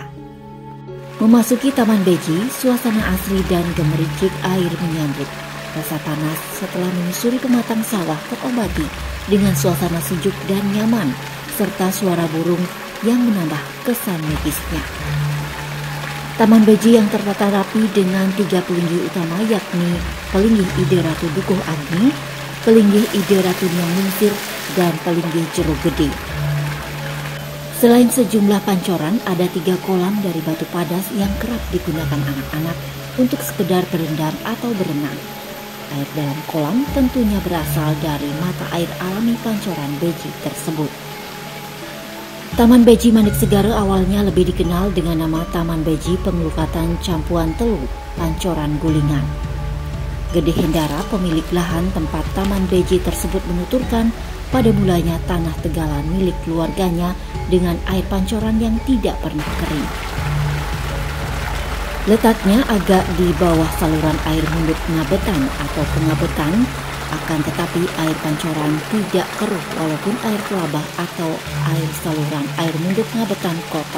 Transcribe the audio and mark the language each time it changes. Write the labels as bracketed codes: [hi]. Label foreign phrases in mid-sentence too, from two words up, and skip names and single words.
[id] Memasuki Taman Beji, suasana asri dan gemericik air menyambut. Rasa panas setelah menyusuri pematang sawah terobati dengan suasana sejuk dan nyaman serta suara burung yang menambah kesan magisnya. Taman Beji yang tertata rapi dengan 3 pelinggih utama yakni Pelinggih Ide Ratu Dukuh Agni, Pelinggih Ide Ratu Nyong Lingsir, dan Pelinggih Jeruk Gede. Selain sejumlah pancoran, ada 3 kolam dari batu padas yang kerap digunakan anak-anak untuk sekedar berendam atau berenang. Air dalam kolam tentunya berasal dari mata air alami pancoran Beji tersebut. Taman Beji Manik Segara awalnya lebih dikenal dengan nama Taman Beji Pengelukatan Campuan Telu, Pancoran Gulingan. Gede Hendara, pemilik lahan tempat Taman Beji tersebut menuturkan pada mulanya tanah tegalan milik keluarganya dengan air pancoran yang tidak pernah kering. Letaknya agak di bawah saluran air Munduk Ngabetan atau Pengabetan, akan tetapi air pancoran tidak keruh walaupun air telabah atau air saluran air Munduk Ngabetan kotor.